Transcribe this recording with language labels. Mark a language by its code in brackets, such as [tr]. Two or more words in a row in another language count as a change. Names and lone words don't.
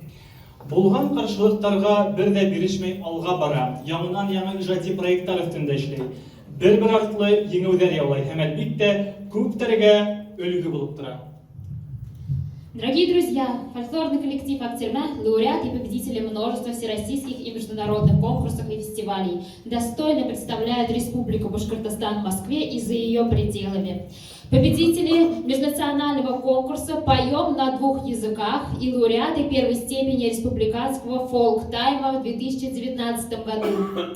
[ba] Булган каршылыктарга бер дә бирешмәй алга бара, яңа иҗади проектлар өстендә эшли. Бер артлы еңеүләр яулай һәм әлбиттә күпләргә өлгү булып тора. [ru] Дорогие друзья, фольклорный коллектив Актерме – лауреат и победители множества всероссийских и международных конкурсов и фестивалей, достойно представляют Республику Башкортостан в Москве и за ее пределами. Победители межнационального конкурса «Поем на двух языках» и лауреаты первой степени республиканского фолк-тайма в 2019 году.